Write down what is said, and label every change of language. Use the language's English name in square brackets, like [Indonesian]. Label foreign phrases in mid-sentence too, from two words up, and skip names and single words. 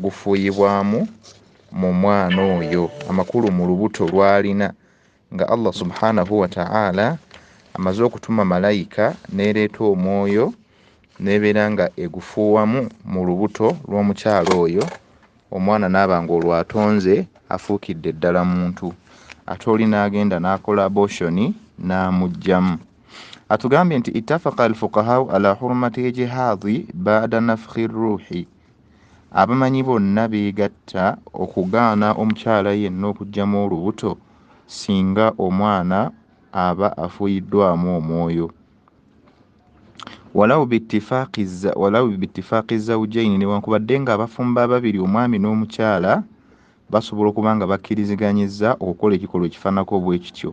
[Ganda] gufuuyibwamu mu mwana oyo, amakulu mu lubuto lw'alina, nga Allah [Arabic] سبحانه وتعالى [Ganda] amaze okutuma malayika n'ereeta omwoyo n'ebeera nga egufuuwamu mu lubuto lw'omukyalo oyo, omwana n'aba ng'olwatonze afuukidde ddala muntu, ate oli n'agenda n'akola abortion n'amugjamu. Atugambye nti [Arabic] اتفق الفقهاء على حرمة الإجهاض بعد نفخ الروح. [Ganda] Abamanyi bonna beegatta okugaana omukyala yenna okujjamu olubuto singa omwana aba afuuyiddwamu omwoyo. [Arabic] ولو باتفاق الزوجين, [Ganda] newankubadde nga abafumba ababiri omwami n'omukyala basobola okuba nga bakkiriziganyizza okukola ekikolwa ekifaanako bwe kityo.